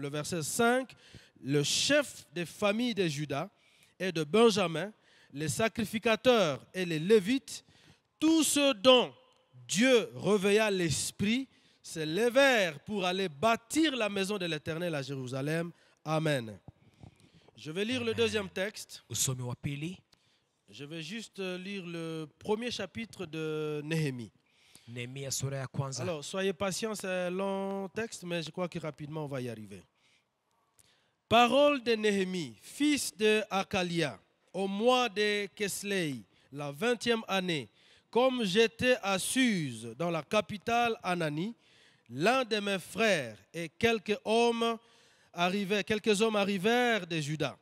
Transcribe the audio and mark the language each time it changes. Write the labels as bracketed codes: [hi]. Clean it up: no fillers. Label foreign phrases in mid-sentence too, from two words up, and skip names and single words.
[fr] Le verset 5, le chef des familles de Juda et de Benjamin, les sacrificateurs et les Lévites, tous ceux dont Dieu réveilla l'esprit, se levèrent pour aller bâtir la maison de l'Éternel à Jérusalem. Amen. Je vais lire le deuxième texte. [sw] Usomi wa pili, [fr] Je vais juste lire le premier chapitre de Néhémie. [sw] Nehemia sura ya kwanza. [fr] Alors, soyez patients, c'est un long texte, mais je crois que rapidement on va y arriver. Parole de Néhémie, fils de Hakalia, au mois de Keslei, la 20e année, comme j'étais à Suse, dans la capitale Anani, l'un de mes frères et quelques hommes arrivèrent de Juda.